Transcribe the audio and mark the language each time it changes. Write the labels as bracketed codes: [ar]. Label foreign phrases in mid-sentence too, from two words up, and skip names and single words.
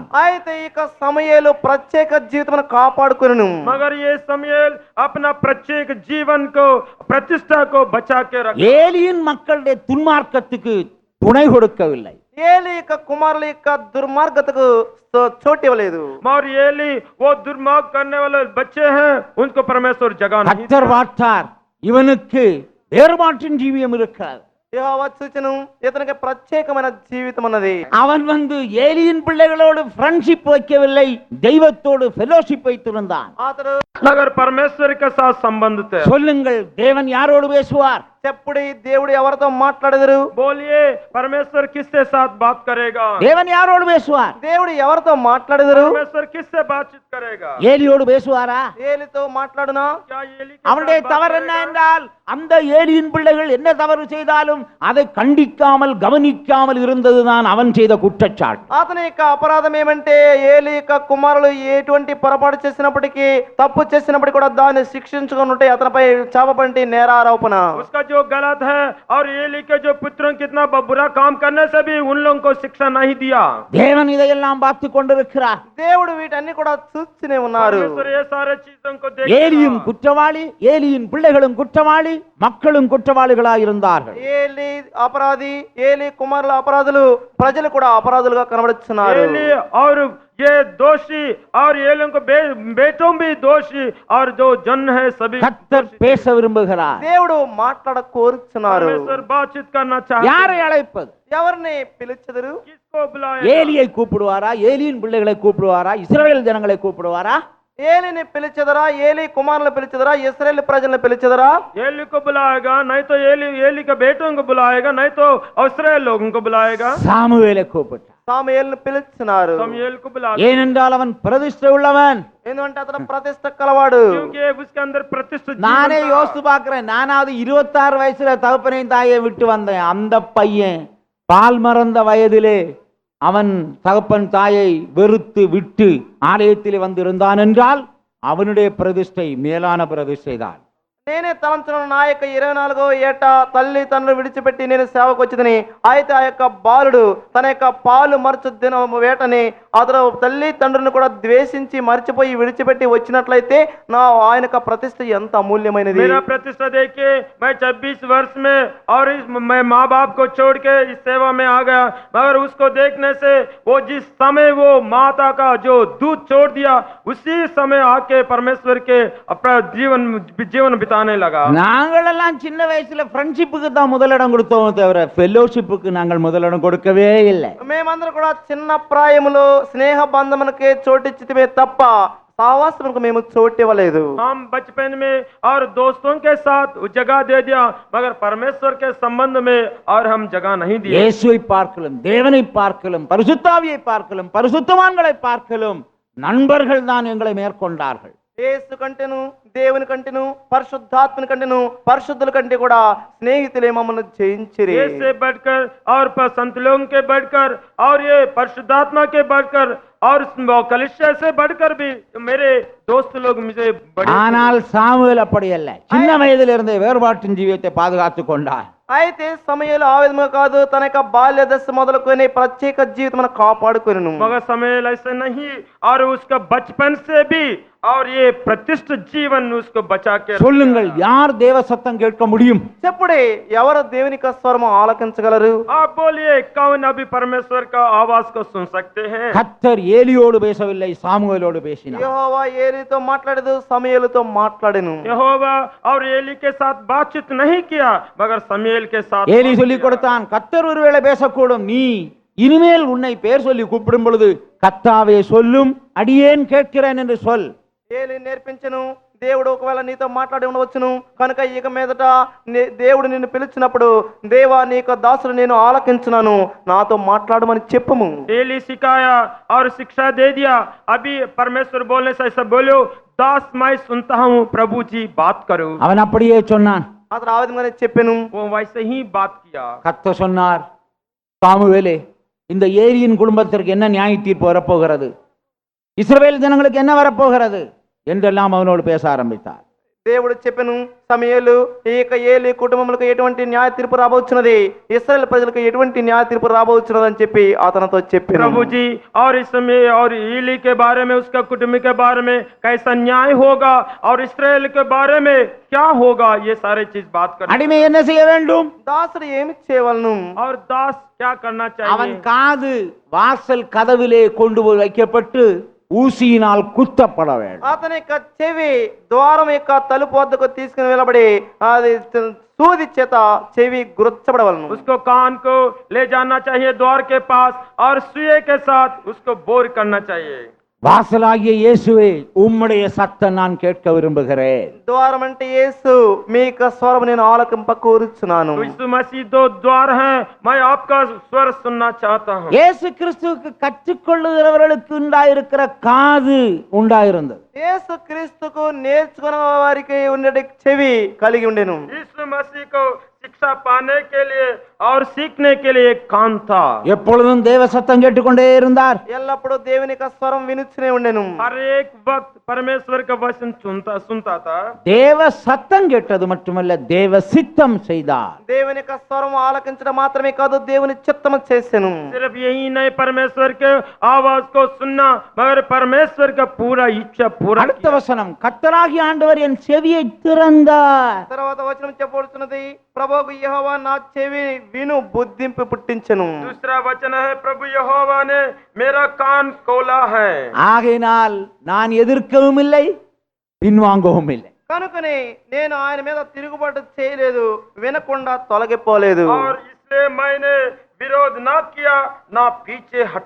[te] అయితే ఈ యొక్క సమూయేలు ప్రత్యేక జీవితం కాపాడుకొనెను. [hi] मगर ये समूएल अपना प्रत्येक जीवन को प्रतिष्ठा को बचा के रखा. [ta] ஏலியின் மக்களுடைய துன்மார்க்கத்துக்கு துணை கொடுக்கவில்லை. [te] ఏలీ యొక్క కుమారుల యొక్క దుర్మార్గతకు చోటు ఇవ్వలేదు. [hi] और एली वो दुर्मार्ग करने वाले बच्चे हैं, उनको परमेश्वर जगह नहीं. [ta] கர்த்தர் பார்த்தார், இவனுக்கு வேறுபாட்டின் ஜீவியம் இருக்கிறது. [te] యెహోవా చూచెను, ఇతనికి ప్రత్యేకమైన జీవితం ఉన్నది. [ta] அவன் வந்து ஏலியின் பிள்ளைகளோடு ஃப்ரெண்ட்ஷிப் வைக்கவில்லை, தெய்வத்தோடு ஃபெலோஷிப் வைத்திருந்தான். [te] అతడు [hi] अगर परमेश्वर के साथ संबंध थे. [ta] சொல்லுங்கள், தேவன் யாரோடு பேசுவார்? [te] చెప్పుడి దేవుడు ఎవరితో మాట్లాడెదరు? [hi] बोलिए परमेश्वर किससे साथ बात करेगा? [ta] தேவன் யாரோடு பேசுவார்? [te] దేవుడు ఎవరితో మాట్లాడెదరు? [hi] परमेश्वर किससे बातचीत करेगा? [ta] ஏலியோடு பேசுவாரா? [te] ఏలితో మాట్లాడునా? [hi] क्या एली के [ta] அவனுடைய [hi] साथ बात [ta] தவறு என்ன [hi] करेगा? [ta] என்றால், அந்த ஏலியின் பிள்ளைகள் என்ன தவறு செய்தாலும் அதை கண்டிக்காமல் கவனிக்காமல் இருந்ததுதான் அவன் செய்த குற்றச்சாட்டு. [te] అతని యొక్క అపరాధం ఏమంటే ఏలి యొక్క కుమారులు ఎటువంటి పొరపాటు చేసినప్పటికీ, తప్పు చేసినప్పటికీ కూడా దాన్ని శిక్షించుకొని ఉంటే అతనిపై చాపపంటి నేరారోపణ. [hi] उसका जो गलत है और एली के जो पुत्रों कितना बुरा काम करने से भी उन लोगों को शिक्षा नहीं दिया. [ta] தேவன் இதையெல்லாம் பார்த்து கொண்டிருக்கிறார். [te] దేవుడు వీటన్ని కూడా చూస్తూనే ఉన్నారు. [hi] परमेश्वर ये सारे चीजों को देख [ta] ஏலியும் குற்றவாளி, ஏலியின் பிள்ளைகளும் குற்றவாளி, மக்களும் குற்றவாளிகளாய் இருந்தார்கள். [te] ఏలి అపరాధి, ఏలి కుమారుల అపరాధులు, ప్రజలు కూడా అపరాధులుగా కనబడుతున్నారు. [hi] एली और ये दोषी और एलियों को बेटों भी दोषी और जो जन है सभी [ta] கர்த்தர் பேச விரும்புகிறார். [te] దేవుడు మాట్లాడ కోరుచున్నారు. [hi] परमेश्वर बातचीत करना चाहते हैं. [ta] யாரை அழைப்பது? [te] ఎవరిని పిలిచెదరు? [hi] किसको बुलाए? [ta] ஏலியை கூப்பிடுவாரா? ஏலியின் பிள்ளைகளை கூப்பிடுவாரா? இஸ்ரவேல் ஜனங்களை கூப்பிடுவாரா? [te] ఏలిని పిలిచెదరా, ఏలి కుమారులను పిలిచెదరా, ఇశ్రాయేలు ప్రజలను పిలిచెదరా? [hi] एली को बुलाएगा, नहीं तो एली के बेटों को बुलाएगा, नहीं तो इस्राएल लोगों को बुलाएगा। [ta] சாமுவேலை கூப்பிட்டார். [te] సాముయేలును పిలుస్తున్నారు. [hi] शमूएल को बुला, [ta] ஏனென்றால் அவன் பிரதிஷ்டை உள்ளவன். [te] ఎందుకంటే అతను ప్రతిష్ట కలవాడు. [hi] क्योंकि उसके अंदर प्रतिष्ठित [ta] நானே [hi] जीवन था। [ta] யோசித்து பார்க்கிறேன். நானாவது 26 வயசுல தகப்பனையும் தாயை விட்டு வந்தேன். அந்த பையன் பால் மறந்த வயதிலே அவன் தகப்பன் தாயை வெறுத்து விட்டு ஆலயத்திலே வந்திருந்தான் என்றால் அவனுடைய பிரதிஷ்டை மேலான பிரதிஷ்டை தான். [te] నేనే తలంచున్న నా యొక్క 24వ ఏట తల్లి తండ్రులు విడిచిపెట్టి నేను సేవకు వచ్చిందని, అయితే ఆ యొక్క బాలుడు తన యొక్క పాలు మరచు దినం వేటని అతను తల్లి తండ్రులను కూడా ద్వేషించి మర్చిపోయి విడిచిపెట్టి వచ్చినట్లయితే ఆయన యొక్క ప్రతిష్ట ఎంత అమూల్యమైనది. [hi] मेरा प्रतिष्ठा देखिए, मैं 26 वर्ष में और मैं माँ बाप को छोड़ के इस सेवा में आ गया, मगर उसको देखने से वो जिस समय वो माता का जो दूध छोड़ दिया, उसी समय आके परमेश्वर के अपना जीवन बिताने लगा। [ta] நாங்கள் எல்லாம் சின்ன வயசுல ஃப்ரெண்ட்ஷிப்புக்கு தான் முதலிடம் கொடுத்தோம் தவிர ஃபெல்லோஷிப்புக்கு நாங்கள் முதலிடம் கொடுக்கவே இல்லை. [te] మేమందరం కూడా చిన్న ప్రాయములో స్నేహ బంధమునకే చోటిచ్చితిమే తప్ప సావాసమునకు మేము చోటు ఇవ్వలేదు. [hi] हम बचपन में और दोस्तों के साथ जगह दे दिया, मगर परमेश्वर के संबंध में और हम जगह नहीं दिए। [ta] இயேசுவை பார்க்கலும், தேவனை பார்க்கலும், பரிசுத்தாவியை பார்க்கலும், பரிசுத்தவான்களை பார்க்கலும் நண்பர்கள் தான் எங்களை மேற்கொண்டார்கள். [te] యేసు కంటేను, దేవుని కంటేను, పరిశుద్ధాత్మని కంటేను, పరిశుద్ధుల కంటే కూడా స్నేహితులే మమ్మల్ని జయించిరి. [hi] ये से बढ़कर और संत लोगों के बढ़कर और ये परिशुद्धात्मा के बढ़कर और कलीसिया से बढ़कर भी मेरे दोस्त लोग मुझे बड़े। [ta] ஆனால் சாமுவேல் அப்படி அல்ல. சின்ன வயதிலிருந்தே வேறுபாட்டின் ஜீவியத்தை பாதுகாத்துக் கொண்டார். [te] అయితే సమయంలో ఆ విధంగా కాదు, తన యొక్క బాల్య దశ మొదలుకొని ప్రత్యేక జీవితం కాపాడుకొనెను. [hi] मगर समय ऐसे नहीं, और उसका बचपन से भी और ये प्रतिष्ठित जीवन उसको बचा के [ta] சொல்லுங்கள், யார் தேவ சத்தம் கேட்க முடியும்? [te] చెప్పుడే, ఎవరు దేవుని యొక్క స్వరము ఆలకించగలరు? [hi] आप बोलिए, कौन अभी परमेश्वर का आवाज को सुन सकते हैं? [ta] கர்த்தர் ஏலியோடு பேசவில்லை, சாமுவேலோடு பேசினார். [te] యెహోవా ఏలీతో మాట్లాడదు, సమూయేలుతో మాట్లాడెను. [hi] यहोवा और एली के साथ बातचीत नहीं किया, मगर समूएल के साथ [ta] ஏலி சொல்லிக் கொடுத்தான், கர்த்தர் ஒருவேளை பேசக்கூடும், நீ இனிமேல் உன்னை பேர் சொல்லி கூப்பிடும் பொழுது கர்த்தாவே சொல்லும், அடியேன் கேட்கிறேன் என்று சொல். [te] ఏలీ నేర్పించెను, దేవుడు ఒకవేళ నీతో మాట్లాడి ఉండవచ్చును కనుక ఇక మీదట దేవుడు నిన్ను పిలిచినప్పుడు, దేవా నీకు దాసుడు నేను ఆలకించున్నాను, నాతో మాట్లాడమని చెప్పుము. [hi] एली सिखाया और शिक्षा दे दिया। अभी परमेश्वर बोलने से ऐसा बोलो, दास मैं सुनता हूँ, प्रभु जी बात करो। [ta] அவன் அப்படியே சொன்னான். [te] అతను ఆ విధంగానే చెప్పాను. [hi] वो वैसे ही बात किया। [ta] கர்த்தர் சொன்னார், சாமுவேலே, இந்த ஏலியின் குடும்பத்திற்கு என்ன நியாய தீர்ப்பு வரப்போகிறது, இஸ்ரவேல் ஜனங்களுக்கு என்ன வரப்போகிறது என்றெல்லாம் அவனோடு பேச ஆரம்பித்தார். [te] దేవుడు చెప్పెను, సమూయేలు, ఇక ఏలీ కుటుంబములకు ఎటువంటి న్యాయ తీర్పు రాబోచున్నది, ఇశ్రాయేల్ ప్రజలకు ఎటువంటి న్యాయ తీర్పు రాబోచున్నది అని చెప్పి అతనితో చెప్పాను. [hi] प्रभु जी और इसमें और एली के बारे में, उसका कुटुंब के बारे में कैसा न्याय होगा और इस्राएल के बारे में क्या होगा, ये सारे चीज बात कर। [ta] அடிமை என்ன செய்ய வேண்டும்? [te] దాసుడు ఏమి చేయవలను? [hi] और दास क्या करना [ta] அவன் [hi] चाहिए? [ta] காது வாசல் கதவிலே கொண்டு போய் வைக்கப்பட்டு ஊசியினால் குத்தப்பட வேண்டும். [te] అతని యొక్క చెవి ద్వారం యొక్క తలుపు వద్దకు తీసుకుని వెళ్ళబడి అది సూది చేత చెవి గుర్చబడవలను. [hi] उसको कान को ले जाना चाहिए द्वार के पास और सुए के साथ उसको बोर करना चाहिए। [ta] வாசலாகிய இயேசுவே, உம்முடைய சத்தம் நான் கேட்க விரும்புகிறேன். [te] ద్వారం అంటే యేసు, మీ యొక్క స్వరం నేను ఆలకింప కోరుచున్నాను. [hi] तो यीशु मसीह दो द्वार हैं, मैं आपका स्वर सुनना चाहता हूँ। [ta] இயேசு கிறிஸ்துவுக்கு கற்றுக்கொள்ளுகிறவர்களுக்கு உண்டாயிருக்கிற காது உண்டாயிருந்தது. [te] యేసు క్రీస్తుకు నేర్చుకున్న వారికి ఉండే చెవి కలిగి ఉండెను. [hi] यीशु मसीह को शिक्षा पाने के लिए और सीखने के लिए एक कान था। [ta] எப்பொழுதும் தேவ சத்தம் கேட்டுக்கொண்டே இருந்தார். [te] ఎల్లప్పుడూ దేవుని యొక్క స్వరం వినుచునే ఉండెను. [hi] हर एक वक्त परमेश्वर का वचन सुनता था। [ta] தேவ சத்தம் கேட்டது மட்டுமல்ல, தேவ சித்தம் செய்தார். [te] దేవుని యొక్క స్వరం ఆలకించడం మాత్రమే కాదు, దేవుని చిత్తము చేసెను. [hi] सिर्फ यही नहीं परमेश्वर के आवाज को सुनना, मगर परमेश्वर का पूरा इच्छा पूरा [ta] அடுத்த [hi] किया। [ta] வசனம், கர்த்தராகிய ஆண்டவர் என் செவியை திறந்தார். [te] తర్వాత వచనం చెప్పబడుతున్నది, ప్రభువు యెహోవా నా చెవి విను బుద్ధింపు పుట్టించెను. [hi] दूसरा वचन है, प्रभु यहोवा ने मेरा कान खोला है। [ta] ஆகையினால் நான் எதிர்க்கவும் இல்லை, பின்வாங்கவும் இல்லை. [te] కనుకనే నేను ఆయన మీద తిరుగుబాటు చేయలేదు, వినకుండా తొలగిపోలేదు. [hi] और इसलिए मैंने विरोध ना किया ना पीछे हटा।